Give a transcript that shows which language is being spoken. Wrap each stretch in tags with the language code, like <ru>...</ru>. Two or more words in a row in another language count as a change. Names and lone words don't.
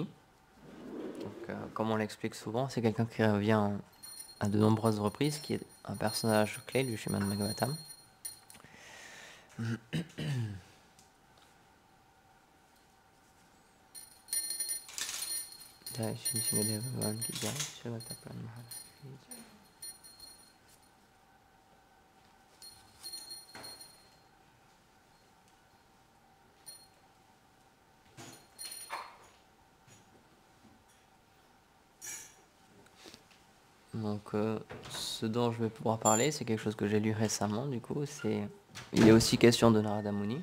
<fr>Donc, comme on l'explique souvent, c'est quelqu'un qui revient à de nombreuses reprises, qui est un personnage clé du Srimad Bhagavatam.</fr> <hi>जय श्री शृंगदेव भगवान की जय, श्री भक्तप्राण महाराज की जय.</hi> <fr>Donc, ce dont je vais pouvoir parler, c'est quelque chose que j'ai lu récemment, du coup, il est aussi question de Narada Muni.</fr>